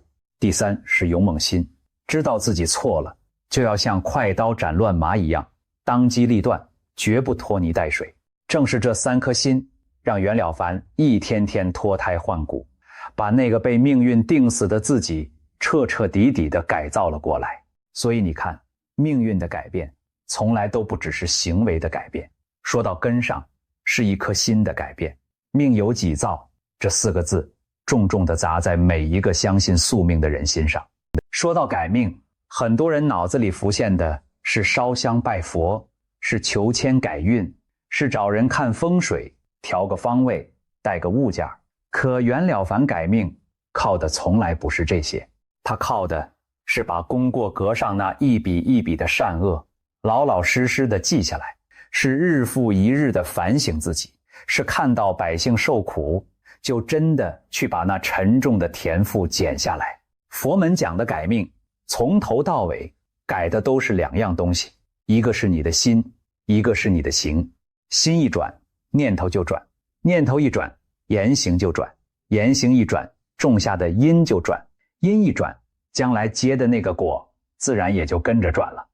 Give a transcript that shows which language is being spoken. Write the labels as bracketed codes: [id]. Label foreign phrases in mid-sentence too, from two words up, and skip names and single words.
[zh] 第3是勇猛心，知道自己錯了，就要像快刀斬亂麻一樣，當機立斷，絕不拖泥帶水。正是這3顆心，讓袁了凡一天天脫胎換骨，把那個被命運定死的自己徹徹底底地改造了過來。所以你看，命運的改變從來都不只是行為的改变，說到根上，是一顆心的改变。命由己造這4個字重重地砸在每一個相信宿命的人心上。說到改命，很多人腦子裡浮現的是燒香拜佛，是求籤改運，是找人看風水，調個方位，帶個物件。可袁了凡改命靠的從來不是這些，他靠的是把功過格上那一筆一筆的善惡老老實實地記下來，是日復一日地反省自己，是看到百姓受苦，就真的去把那沉重的田赋減下來。佛門講的改命，從頭到尾改的都是2樣東西，一個是你的心，一個是你的行。心一轉，念頭就轉；念頭一轉，言行就轉；言行一轉，種下的因就轉；因一轉，將來結的那個果自然也就跟着轉了。